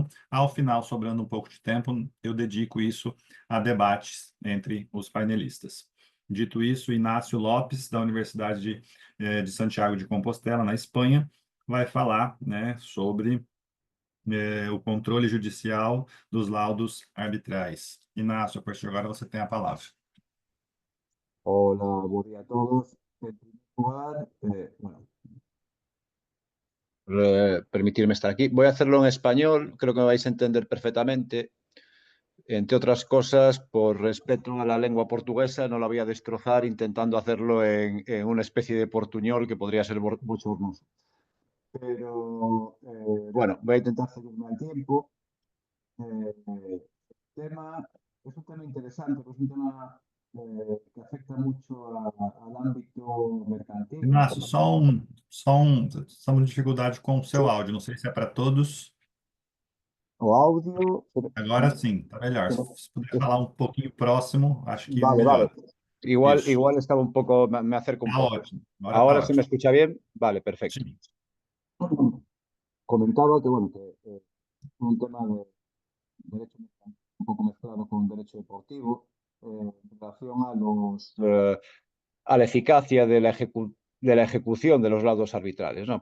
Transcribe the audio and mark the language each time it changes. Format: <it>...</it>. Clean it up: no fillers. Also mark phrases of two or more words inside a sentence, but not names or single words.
<pt>Ao final, sobrando um pouco de tempo, eu dedico isso a debates entre os painelistas. Dito isso, Inácio Lopes, da Universidade de Santiago de Compostela, na Espanha, vai falar, né, sobre o controle judicial dos laudos arbitrais. Inácio, a partir de agora você tem a palavra.</pt> <es>Hola, buen día a todos. En primer lugar, permitirme estar aquí. Voy a hacerlo en español, creo que me vais a entender perfectamente. Entre otras cosas, por respeto a la lengua portuguesa, no la voy a destrozar intentando hacerlo en una especie de portuñol que podría ser bochornoso. Pero bueno, voy a intentar seguirme al tiempo. El tema es un tema interesante, es un tema que afecta mucho al ámbito mercantil, ¿no?</es> <pt>Inácio, estamos em dificuldade com o seu áudio, não sei se é para todos. O audio. Agora sim, está melhor. Se puder falar um pouquinho próximo, acho que</pt> <es>Vale, vale.</es> <pt>melhor. Isso,</pt> <es>Igual estaba un poco, me acerco un</es> <pt>está</pt> <es>poco.</es> <pt>ótimo. Agora está</pt> <es>¿Ahora se me</es> <pt>ótimo.</pt> <es>escucha bien? Vale, perfecto.</es> <pt>Sim.</pt> <es>Comentaba que, bueno, que un tema de derecho un poco mezclado con derecho deportivo en relación a la eficacia de de la ejecución de los laudos arbitrales, ¿no?</es>